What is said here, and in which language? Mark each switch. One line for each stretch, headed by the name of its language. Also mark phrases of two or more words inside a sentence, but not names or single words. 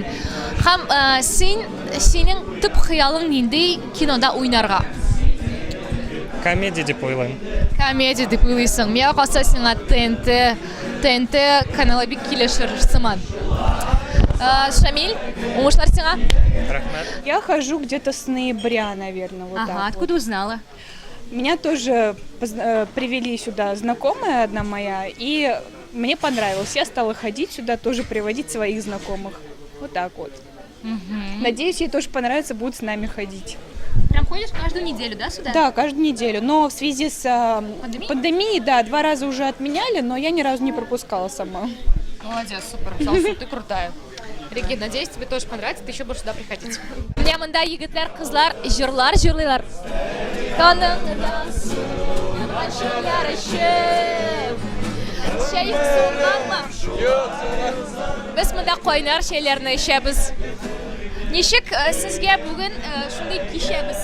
Tatar: Һәм синең төп хыялың нинди кинода уйнарга? Комедия дип уйлыйм. Комедия дип уйлыйсың. Миңа калса сиңа ТНТ каналы бик килешер сыман. Шамиль, уңышлар сиңа? Рахмәт.
Russian: Я хожу где-то с ноября, наверное, вот так. Откуда узнала? Меня тоже привели сюда знакомая одна моя, и мне понравилось. Я стала ходить сюда, тоже приводить своих знакомых. Вот так вот. Надеюсь, ей тоже понравится, будет с нами ходить. Прям ходишь каждую неделю, да, сюда? Да, каждую неделю. Но в связи с пандемией, да, 2 раза уже отменяли, но я ни разу не пропускала сама. Молодец, супер, ты крутая. Регина, надеюсь, тебе тоже понравится, ты еще будешь сюда приходить. У меня
Tatar: мында егетләр, кызлар, җырлар җырлыйлар. Шәй суңганмы? Без монда кайнар шәйләрне эчәбез. Ничек сезгә бүген шундый кичәбез?